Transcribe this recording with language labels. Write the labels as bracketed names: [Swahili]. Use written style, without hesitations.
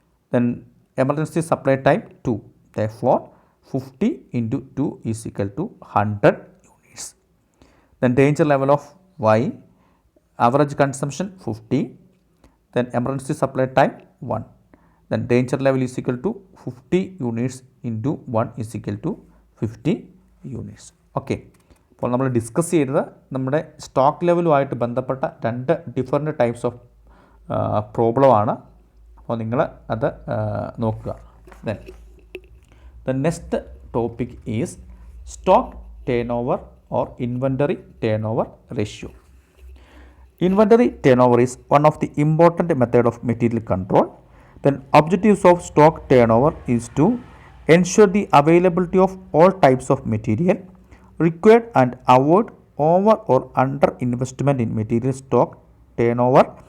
[English] Then emergency supply time 2. Therefore, 50 into 2 is equal to 100 units. Then danger level of Y, average consumption 50, then emergency supply time 1, then danger level is equal to 50 units into 1 is equal to 50 units. [Malayalam] Okay, അപ്പോൾ നമ്മൾ discuss ചെയ്തത് നമ്മുടെ stock ലെവലുമായിട്ട് ബന്ധപ്പെട്ട 2 different types of പ്രോബ്ലമാണ്. അപ്പോൾ നിങ്ങൾ അത് നോക്കുക. [English] Then the next topic is stock turnover or inventory turnover ratio. Inventory turnover is one of the important method of material control. Then objectives of stock turnover is to ensure the availability of all types of material required and avoid over or under investment in material stock turnover.